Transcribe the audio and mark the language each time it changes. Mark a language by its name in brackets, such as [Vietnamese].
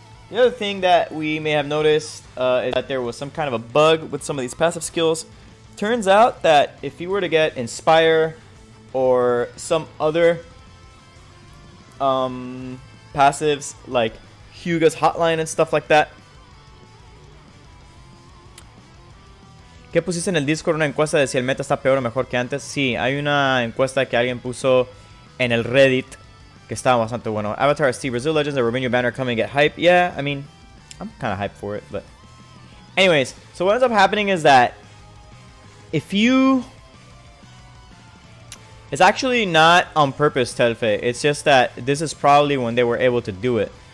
[English] The other thing that we may have noticed is that there was some kind of a bug with some of these passive skills. Turns out that if you were to get Inspire or some other passives like Hyuga's Hotline and stuff like that. [Spanish] ¿Qué pusiste en el Discord? Una encuesta de si el meta está peor o mejor que antes. Sí, hay una encuesta que alguien puso en el Reddit que estaba bastante bueno. [English] Avatar ST Brazil Legends, the Robinho banner coming get hype. Yeah, I mean, I'm kind of hyped for it, but anyways, so what ends up happening is that if you... It's actually not on purpose, Telfe. It's just that this is probably when they were able to do it.